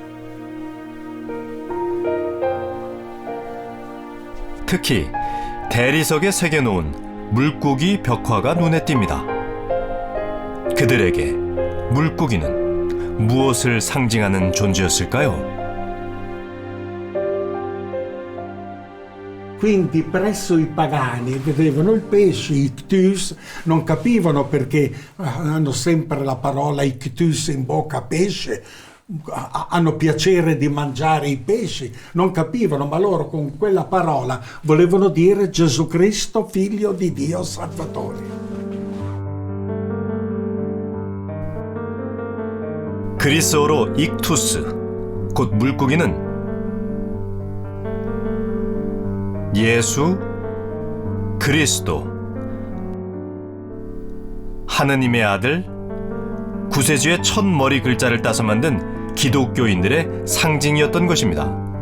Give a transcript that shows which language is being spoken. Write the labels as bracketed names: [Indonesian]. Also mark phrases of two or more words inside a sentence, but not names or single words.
[Korean] 특히 대리석에 새겨놓은 물고기 벽화가 눈에 띕니다. 그들에게 물고기는 무엇을 상징하는 존재였을까요? [Italian] Quindi presso i pagani vedevano il pesce, ictus, non capivano perché hanno sempre la parola ictus in bocca, pesce, hanno piacere di mangiare i pesci, non capivano, ma loro con quella parola volevano dire Gesù Cristo, figlio di Dio Salvatore. [Korean] 그리스어로 익투스, 곧 물고기는 예수, 그리스도, 하느님의 아들, 구세주의 첫 머리 글자를 따서 만든 기독교인들의 상징이었던 것입니다.